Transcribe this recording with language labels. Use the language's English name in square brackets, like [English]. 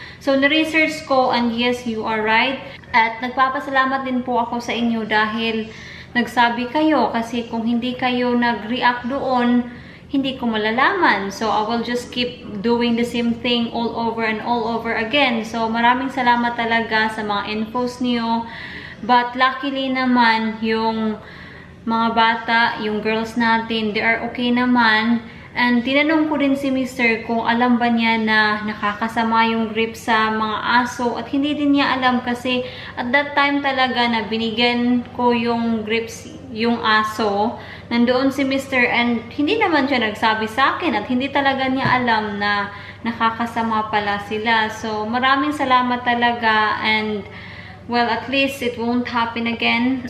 [English] So, na-research ko and yes, you are right. [Filipino] At nagpapasalamat din po ako sa inyo dahil nagsabi kayo kasi kung hindi kayo nag-react doon, hindi ko malalaman. [English] So, I will just keep doing the same thing all over and all over again. [Filipino] So, maraming salamat talaga sa mga infos niyo. But luckily naman, yung mga bata, yung girls natin, [English] they are okay [Filipino] naman. And tinanong ko din si Mr. kung alam ba niya na nakakasama yung grapes sa mga aso. At hindi din niya alam kasi [English] at that time [Filipino] talaga na binigyan ko yung grapes yung aso. Nandoon si Mr. and hindi naman siya nagsabi sa akin at hindi talaga niya alam na nakakasama pala sila. So maraming salamat talaga [English] and well, at least it won't happen again.